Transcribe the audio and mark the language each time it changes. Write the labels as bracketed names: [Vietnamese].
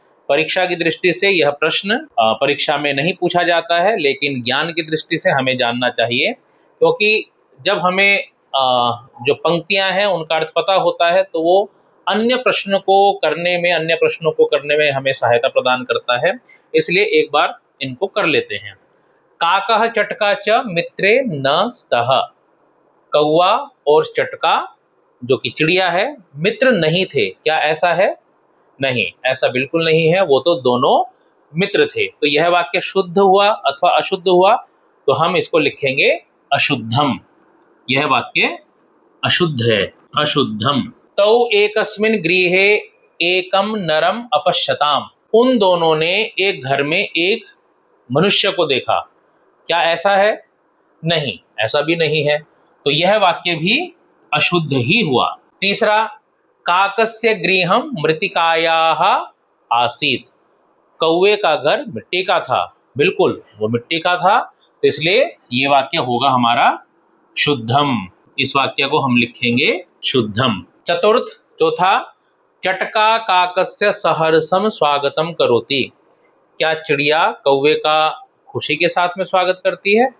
[Hindi] परीक्षा की दृष्टि से यह प्रश्न परीक्षा में नहीं पूछा जाता है, लेकिन ज्ञान की दृष्टि से हमें जानना चाहिए, क्योंकि जब हमें जो पंक्तियां हैं उनका अर्थ पता होता है तो वो अन्य प्रश्नों को करने में हमें सहायता प्रदान करता है। इसलिए एक बार इनको कर लेते हैं। [Sanskrit] काकः चटका च मित्रे न स्तः। [Hindi] कौवा और चटका जो कि चिड़िया है, मित्र नहीं थे। क्या ऐसा है? नहीं, ऐसा बिल्कुल नहीं है। वो तो दोनों मित्र थे। तो यह वाक्य शुद्ध हुआ अथवा अशुद्ध हुआ, तो हम इसको लिखेंगे अशुद्धम। यह वाक्य अशुद्ध है, [Sanskrit] अशुद्धम। तौ एकस्मिन् गृहे एकम नरम अपश्यताम। [Hindi] उन दोनों ने एक घर में एक मनुष्य को देखा। क्या ऐसा है? नहीं, ऐसा भी नहीं है। तो यह वाक्य भी अशुद्ध ही हुआ। [Sanskrit] तीसरा, काकस्य गृहम मृत्तिकायाः आसीत्। [Hindi] कौवे का घर मिट्टी का था। बिल्कुल, वो मिट्टी का था, तो इसलिए ये वाक्य होगा हमारा शुद्धम। इस वाक्य को हम लिखेंगे शुद्धम। चौथा, [Sanskrit] चटका काकस्य सहर्षम स्वागतम करोति। [Hindi] क्या चिड़िया कौवे का खुशी के साथ में स्वागत करती है?